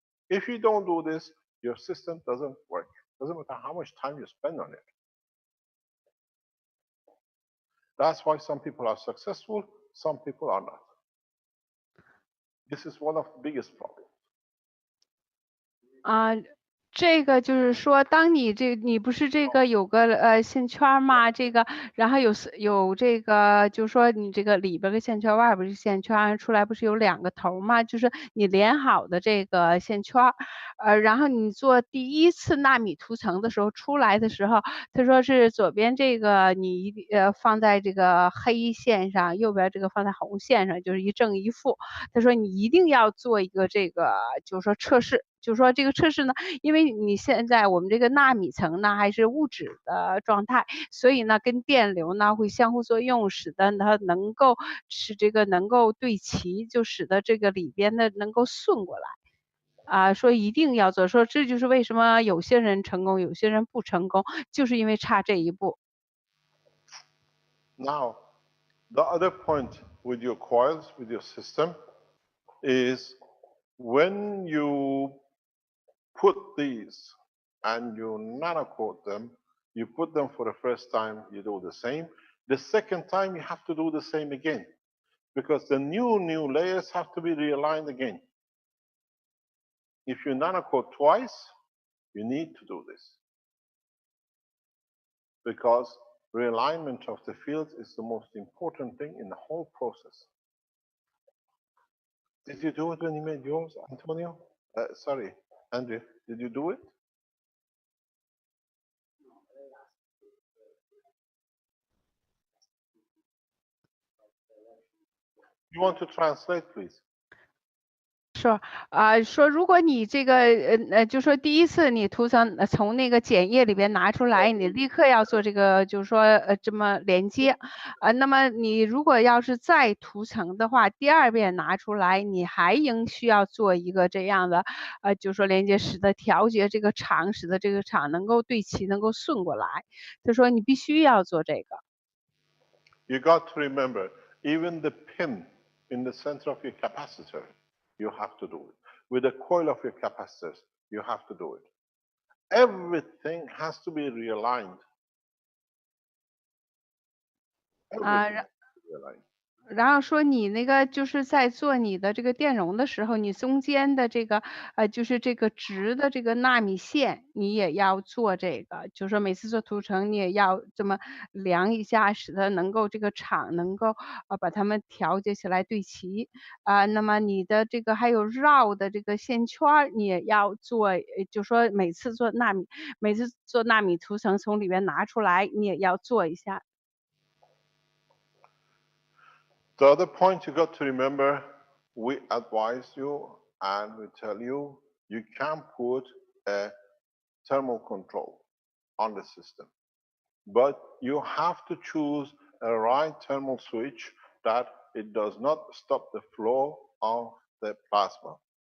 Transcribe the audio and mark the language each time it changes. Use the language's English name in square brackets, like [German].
[English] If you don't do this, your system doesn't work. Doesn't matter how much time you spend on it. That's why some people are successful, some people are not. This is one of the biggest problems. [Chinese] 这个就是说，当你不是这个有个线圈嘛，这个然后有这个，就是说你这个里边个线圈，外边是线圈，出来不是有2个头嘛？就是你连好的这个线圈，然后你做第1次纳米涂层的时候，出来的时候，他说是左边这个你放在这个黑线上，右边这个放在红线上，就是一正一负。他说你一定要做一个这个，就是说测试。就是说这个测试呢，因为你现在我们这个纳米层呢还是物质的状态，所以呢跟电流呢会相互作用，使得它能够使这个能够对齐，就使得这个里边的能够顺过来。说一定要做，说这就是为什么有些人成功，有些人不成功，就是因为差这一步。 [English] Now, the other point with your coils, with your system, is when you put these and you nanocoat them, you put them for the first time, you do the same. The second time, you have to do the same again because the new layers have to be realigned again. If you nanocoat twice, you need to do this because realignment of the fields is the most important thing in the whole process. Did you do it when you made yours, Antonio? Sorry, Andrew, did you do it? You want to translate, please? [Chinese] 说如果你这个就说第1次你涂层从那个碱液里边拿出来，你立刻要做这个就是说这么连接。那么你如果要是再涂层的话，第2遍拿出来，你还需要做一个这样的就是说连接，使得调节这个场，使得这个场能够对齐，能够顺过来。他说你必须要做这个。 [English] You got to remember, even the pin in the center of your capacitor, you have to do it. With the coil of your capacitors, you have to do it. Everything has to be realigned. Everything has to be realigned. [Chinese] 然后说你那个就是在做你的这个电容的时候，你中间的这个就是这个直的这个纳米线，你也要做这个，就是说每次做涂层你也要这么量一下，使得能够这个厂能够把它们调节起来对齐。那么你的这个还有绕的这个线圈儿，你也要做，就说每次做纳米涂层从里面拿出来，你也要做一下。 [English] The other point you got to remember, we advise you and we tell you, you can put a thermal control on the system, but you have to choose a right thermal switch that it does not stop the flow of the plasma.